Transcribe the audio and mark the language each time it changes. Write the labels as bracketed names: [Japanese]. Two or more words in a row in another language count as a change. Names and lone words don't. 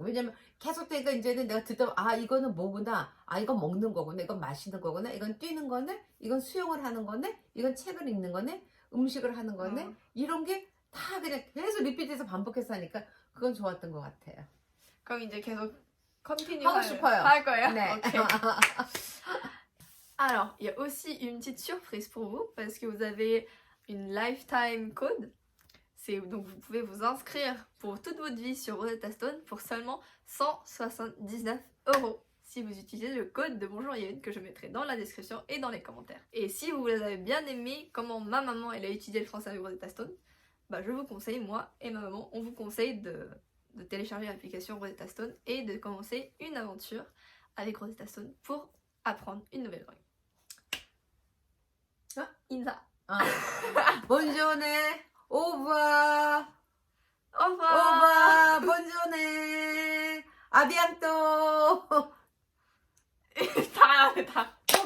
[Korean] 왜냐면 계속 되니까 이제는 내가 듣다 이거는 뭐구나. 이건 먹는 거구나. 이건 마시는 거구나. 이건 뛰는 거네. 이건 수영을 하는 거네. 이건 책을 읽는 거네. 음식을 하는 거네. 이런 게 다 그냥 계속 리피트해서 반복해서 하니까 그건 좋았던 것 같아요. 그럼 이제 계속 컨티뉴 하고 싶어요. 할 거예요? 네. [French] Okay. Alors, il y a aussi une petite surprise pour vous parce que vous avez une [English] lifetime code. [French] Donc vous pouvez vous inscrire pour toute votre vie sur Rosetta Stone pour seulement 179 € si vous utilisez le code de Bonjour Yévenne que je mettrai dans la description et dans les commentaires. Et si vous avez bien aimé comment ma maman elle a étudié le français avec Rosetta Stone, bah je vous conseille, moi et ma maman, on vous conseille de télécharger l'application Rosetta Stone et de commencer une aventure avec Rosetta Stone pour apprendre une nouvelle langue. [Korean] 인사. 본전에 오바 [French] Au revoir. [Korean] 본전에 [French] à bientôt. 다, 다.